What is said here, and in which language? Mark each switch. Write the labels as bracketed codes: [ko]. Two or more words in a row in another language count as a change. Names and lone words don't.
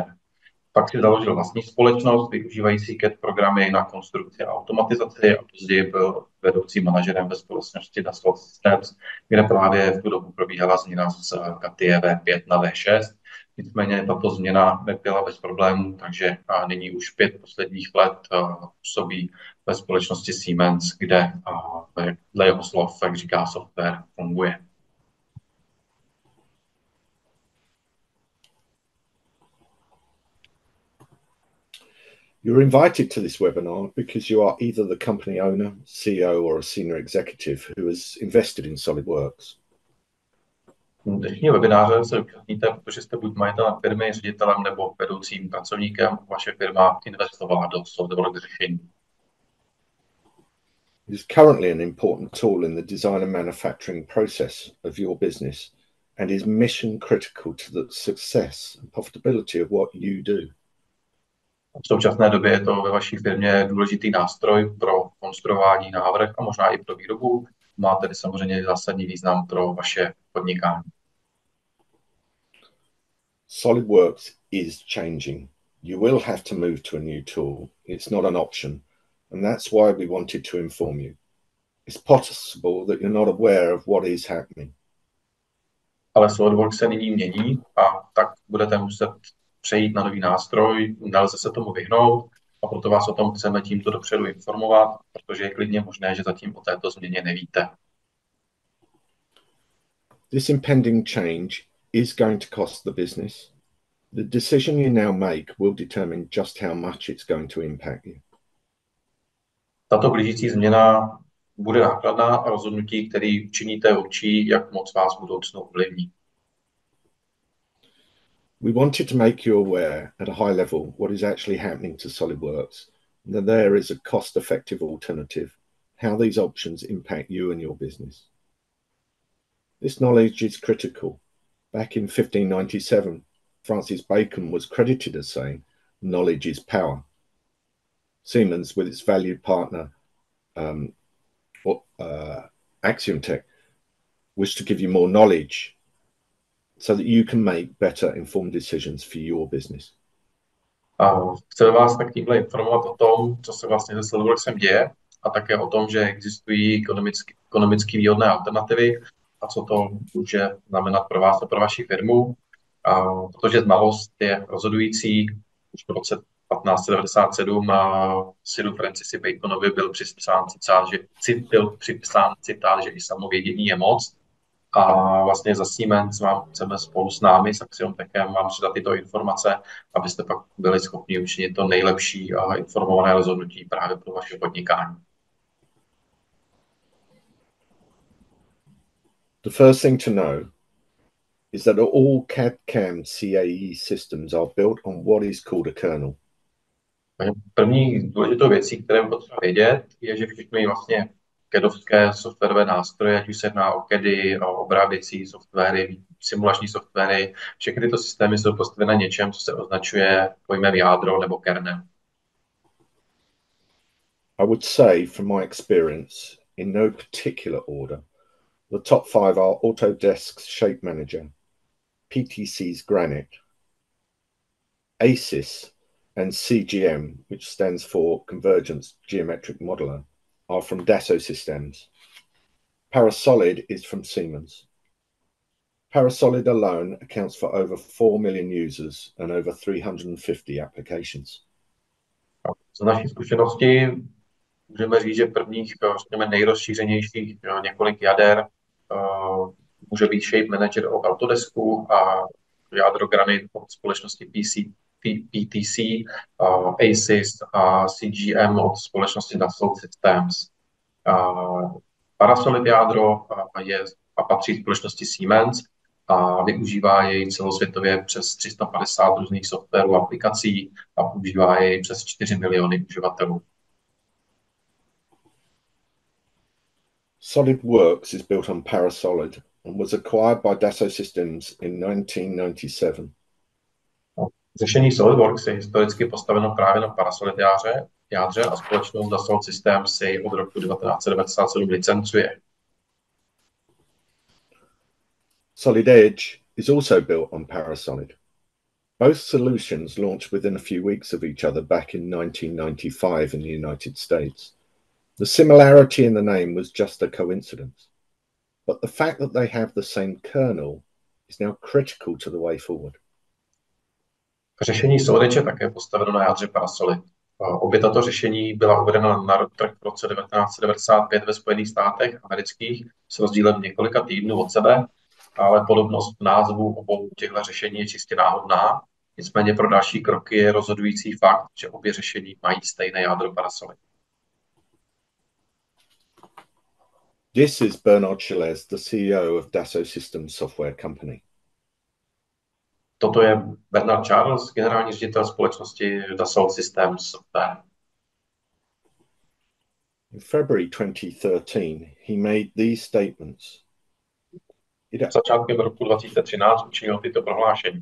[cs] Pak si založil vlastní společnost, využívající CAD programy na konstrukci a automatizaci a později byl vedoucím manažerem ve společnosti Dassault Systems, kde právě v tu dobu probíhala změna z CAD V5 na V6. Nicméně tato změna nebyla bez problémů, takže nyní už 5 posledních let působí ve společnosti Siemens, kde dle jeho slov, jak říká, software funguje. [en] You're invited to this webinar because you are either the company owner, CEO, or a senior executive who has invested in SolidWorks. [cs] Dnešního webináře se účastníte, protože jste buď majitelem firmy, ředitelem nebo vedoucím pracovníkem. Vaše firma investovala do SolidWorks řešení. [en] It is currently an important tool in the design and manufacturing process of your business and is mission critical to the success and profitability of what you do. [cs] V současné době je to ve vaší firmě důležitý nástroj pro konstruování návrh a možná i pro výrobu. Má tedy samozřejmě zásadní význam pro vaše podnikání. [en] SolidWorks is changing. You will have to move to a new tool. It's not an option. And that's why we wanted to inform you. It's possible that you're not aware of what is happening. [cs] Ale SolidWorks se nyní mění a tak budete muset přejít na nový nástroj, nelze se tomu vyhnout a proto vás o tom chceme tímto dopředu informovat, protože je klidně možné, že zatím o této změně nevíte. [en] This impending change is going to cost the business. The decision you now make will determine just how much it's going to impact you. [cs] Tato blížící změna bude nákladná a rozhodnutí, které učiníte, určí, jak moc vás v budoucnu ovlivní. [en] We wanted to make you aware at a high level what is actually happening to SolidWorks, that there is a cost-effective alternative, how these options impact you and your business. This knowledge is critical. Back in 1597, Francis Bacon was credited as saying, knowledge is power. Siemens, with its valued partner, Axiom Tech, wish to give you more knowledge so that you can make better informed decisions for your business. [cs] Chceme vás tak tímhle informovat o tom, co se vlastně se SolidWorksem děje a také o tom, že existují ekonomicky výhodné alternativy a co to může znamenat pro vás a pro vaši firmu. Protože znalost je rozhodující. Už v roce 1597 Siru Francisi Baconovi byl připsán citát, že i samovědění je moc. A vlastně za Siemens vám chceme spolu s námi, s Axiom Techem, vám předat tyto informace, abyste pak byli schopni učinit to nejlepší a informované rozhodnutí právě pro vaše podnikání. [en] The first thing to know is that all CAD/CAM CAE systems are built on what is called a kernel. [cs] První důležitou věcí, které je potřeba vědět, je, že všechny vlastně CADovské softwarové nástroje, ať už se jedná o CADy, o obráběcí softwary, simulační softwary, všechny tyto systémy jsou postaveny na něčem, co se označuje pojmem jádro nebo kernel. [en] I would say, from my experience, in no particular order, the top 5 are Autodesk's Shape Manager, PTC's Granite, ASYS and CGM, which stands for Convergence Geometric Modeler, are from Dassault Systems. Parasolid is from Siemens. Parasolid alone accounts for over 4 million users and over 350 applications. [cs] Z naší zkušenosti můžeme říct, že prvních, řekněme, nejrozšířenějších několik jader může být Shape Manager od Autodesku a jádro Granite od společnosti PTC, ASYS a CGM od společnosti Dassault Systems. Parasolid jádro patří společnosti Siemens a využívá jej celosvětově přes 350 různých softwarů a aplikací a používá jej přes 4 miliony uživatelů. [en] SolidWorks is built on Parasolid and was acquired by Dassault Systems in 1997. [cs] Řešení SolidWorks je historicky postaveno právě na Parasolidu jádře a společnost Dassault Systèmes si od roku 1997 licencuje. [en] Solid Edge is also built on Parasolid. Both solutions launched within a few weeks of each other back in 1995 in the United States. The similarity in the name was just a coincidence, but the fact that they have the same kernel is now critical to the way forward. [cs] Řešení SolidWorks je také postaveno na jádře Parasolid. Obě tato řešení byla uvedena na trh v roce 1995 ve Spojených státech amerických s rozdílem několika týdnů od sebe, ale podobnost v názvu obou těchto řešení je čistě náhodná. Nicméně pro další kroky je rozhodující fakt, že obě řešení mají stejné jádro Parasolid. [en] This is Bernard Schillez, the CEO of Dassault Systèmes Software Company. [cs] Toto je Bernard Charles, generální ředitel společnosti Dassault Systèmes Software. [en] In February 2013, he made these statements. [cs] Začátkem roku 2013 učinil tyto prohlášení.